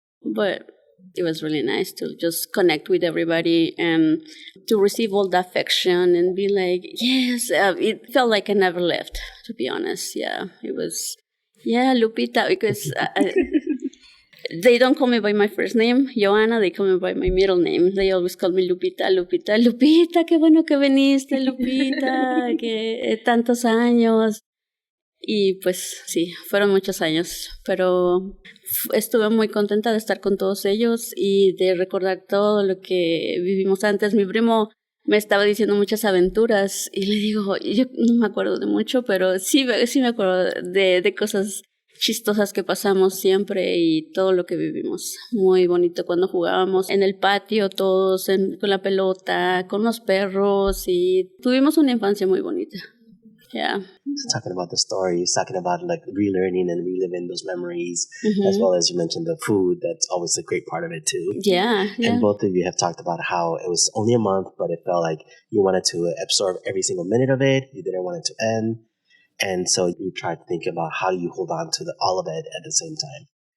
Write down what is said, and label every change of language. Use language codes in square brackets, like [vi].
[en] But it was really nice to just connect with everybody and to receive all the affection and be like, yes, it felt like I never left, to be honest. Yeah, it was, Lupita, because they don't call me by my first name, Yoana, they call me by my middle name. They always call me Lupita, [es] qué bueno que viniste, Lupita, que tantos años. Y pues sí, fueron muchos años, pero estuve muy contenta de estar con todos ellos y de recordar todo lo que vivimos antes. Mi primo me estaba diciendo muchas aventuras y le digo, yo no me acuerdo de mucho, pero sí me acuerdo de cosas chistosas que pasamos siempre y todo lo que vivimos. Muy bonito cuando jugábamos en el patio todos, con la pelota, con los perros, y tuvimos una infancia muy bonita. [en] Yeah. Talking about the stories, talking about relearning and reliving those memories, as well as you mentioned the food. That's always a great part of it too. Yeah. And both of you have talked about how it was only a month, but it felt like you wanted to absorb every single minute of it. You didn't want it to end. And so you tried to think about how do you hold on to all of it at the same time.